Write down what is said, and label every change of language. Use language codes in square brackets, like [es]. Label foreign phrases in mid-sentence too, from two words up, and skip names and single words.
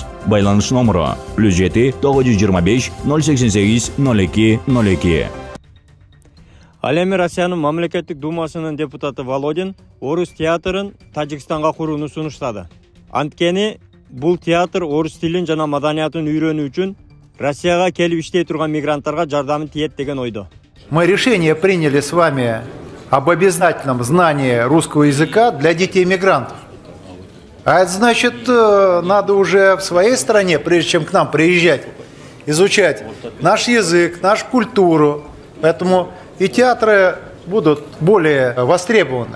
[ky] Байланыш номеру +7 925 088 0202. Ал эми Россиянын мамлекеттик думасынын депутаты Володин орус театрын Тажикстанга курууну сунуштады. Анткени бул театр орус тилин жана маданиятын үйрөнүү үчүн Россияга келип иштей турган мигранттарга жардамы тиет деген ойдо. [ru] Мы решение приняли с вами об обязательном знании русского языка для детей-мигрантов. А это значит, надо уже в своей стране, прежде чем к нам приезжать, изучать наш язык, нашу культуру. Поэтому и театры будут более востребованы.